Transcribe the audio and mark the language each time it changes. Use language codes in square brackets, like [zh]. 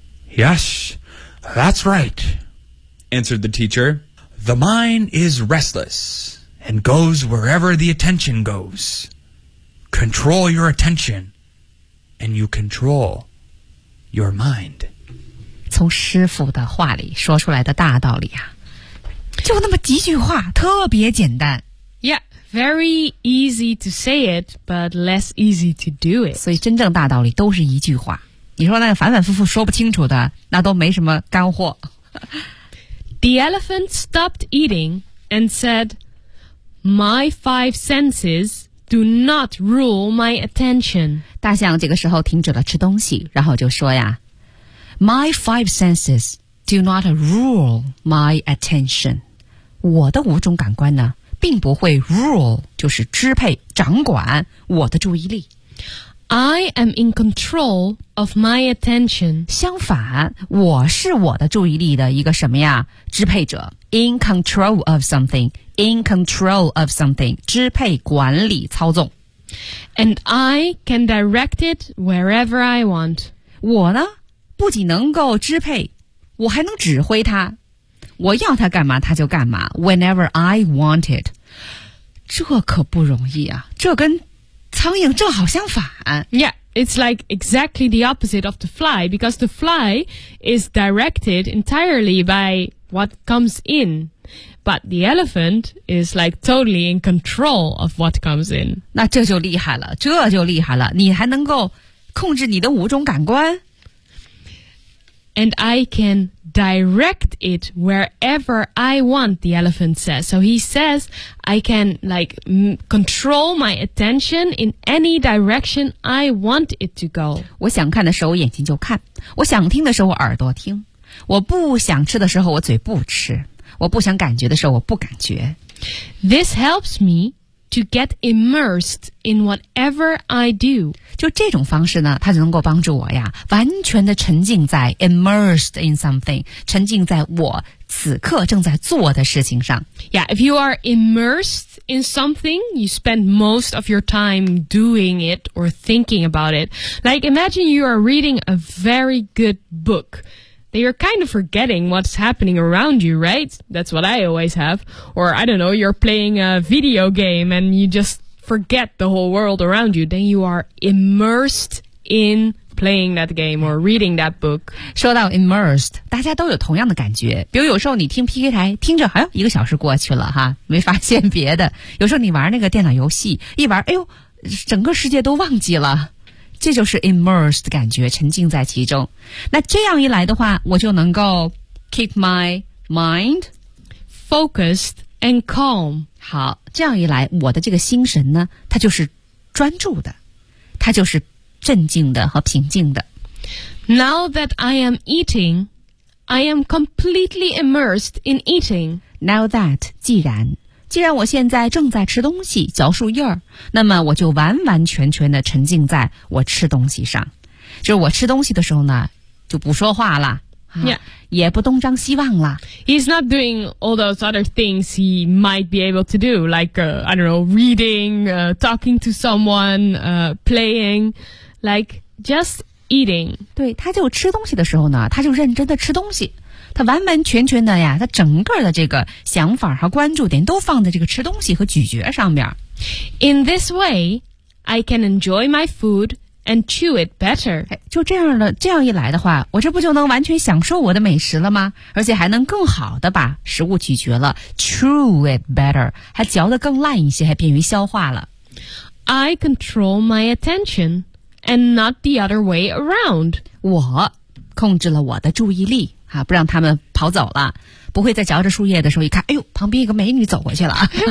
[en] Yes, that's right, answered the teacher. The mind is restless and goes wherever the attention goes. Control your attention and you control your mind. [zh] 从师父的话里说出来的大道理啊，就那么几句话，特别简单。 [en] Very easy to say it, but less easy to do it. [zh] 所以真正大道理都是一句话。你说那个反反复复说不清楚的，那都没什么干货。 [en] The elephant stopped eating and said, My five senses do not rule my attention. [zh] 大象这个时候停止了吃东西，然后就说呀， [en] My five senses do not rule my attention. [zh] 我的五种感官呢并不会 rule 就是支配掌管我的注意力。 [en] I am in control of my attention. [zh] 相反，我是我的注意力的一个什么呀，支配者。 [en] In control of something. In control of something. [zh] 支配管理操纵。 [en] And I can direct it wherever I want. [zh] 我呢不仅能够支配，我还能指挥它，我要他干嘛他就干嘛， [en] whenever I want it. [zh] 这可不容易啊，这跟苍蝇正好相反。 [en] Yeah, it's like exactly the opposite of the fly, because the fly is directed entirely by what comes in, but the elephant is like totally in control of what comes in. [zh] 那这就厉害了，这就厉害了，你还能够控制你的五种感官。 [en] And I can direct it wherever I want, the elephant says. So he says, I can like control my attention in any direction I want it to go. [zh] 我想看的时候眼睛就看，我想听的时候耳朵听，我不想吃的时候我嘴不吃，我不想感觉的时候我不感觉。 [en] This helps me to get immersed in whatever I do. [zh] 就这种方式呢，它就能够帮助我呀，完全的沉浸在 [en] immersed in something, [zh] 沉浸在我此刻正在做的事情上。 [en] Yeah, if you are immersed in something, you spend most of your time doing it or thinking about it. Like, imagine you are reading a very good book. You're kind of forgetting what's happening around you, right? That's what I always have. Or, I don't know, you're playing a video game and you just forget the whole world around you. Then you are immersed in playing that game or reading that book. [zh] 说到 immersed, 大家都有同样的感觉。比如有时候你听 PK 台听着，哎呦，一个小时过去了哈，没发现别的。有时候你玩那个电脑游戏一玩，哎呦，整个世界都忘记了。这就是 immersed 的感觉，沉浸在其中。那这样一来的话，我就能够 [en] keep my mind focused and calm。 [zh] 好，这样一来，我的这个心神呢，它就是专注的，它就是镇静的和平静的。 [en] Now that I am eating, I am completely immersed in eating. Now that, [zh] 既然我现在正在吃东西，嚼树叶儿，那么我就完完全全的沉浸在我吃东西上。就是我吃东西的时候呢，就不说话了、 yeah. 也不东张西望了。 [en] He's not doing all those other things he might be able to do, like, I don't know, reading, talking to someone, playing, like, just eating. [zh] 对，他就吃东西的时候呢，他就认真的吃东西。他完完全全的呀，他整个的这个想法和关注点都放在这个吃东西和咀嚼上面。 [en] In this way, I can enjoy my food and chew it better. [zh] 就这样的，这样一来的话，我这不就能完全享受我的美食了吗？而且还能更好的把食物咀嚼了 ， [en] chew it better， [zh] 还嚼得更烂一些，还便于消化了。 [en] I control my attention and not the other way around. [zh] 我控制了我的注意力。啊、不让他们跑走了，不会在嚼着树叶的时候一看，哎呦，旁边一个美女走过去了。